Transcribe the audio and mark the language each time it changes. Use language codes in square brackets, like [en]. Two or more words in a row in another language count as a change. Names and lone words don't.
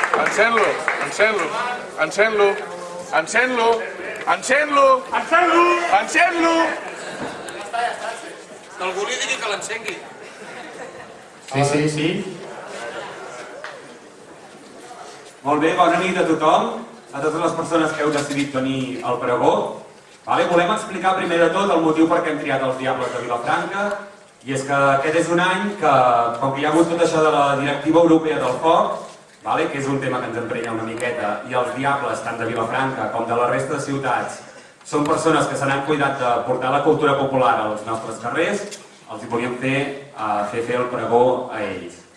[ca] Encén-lo, encén-lo, encén-lo, encén-lo, encén-lo, encén-lo, encén-lo. Que algú li digui que l'encengui. Sí. Molt bé, bona nit a tothom, a totes les persones que heu decidit venir al pregó. Volem explicar primer de tot el motiu per què hem triat els Diables de Vilafranca, i és que aquest és un any que, com que hi ha hagut tot això de la Directiva Europea del Foc, que és un tema que ens emprenya una miqueta, i els Diables, tant de Vilafranca com de la resta de ciutats, són persones que se n'han cuidat de portar la cultura popular als nostres carrers, els hi volíem fer el pregó a ells.